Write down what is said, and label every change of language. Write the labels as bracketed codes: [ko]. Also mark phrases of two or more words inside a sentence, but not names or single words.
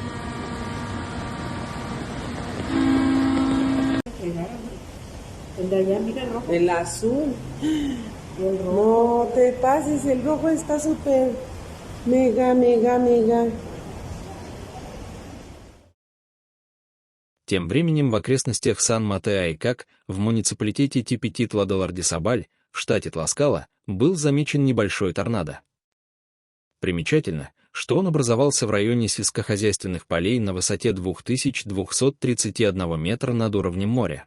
[es] El de allá, mira el rojo. El azul. El rojo. No te pases, el rojo está súper mega. [ru] Тем временем в окрестностях Сан-Матео-Айкак, в муниципалитете Типетитла-де-Лардисабаль, в штате Тласкала, был замечен небольшой торнадо. Примечательно, что он образовался в районе сельскохозяйственных полей на высоте 2231 метра над уровнем моря.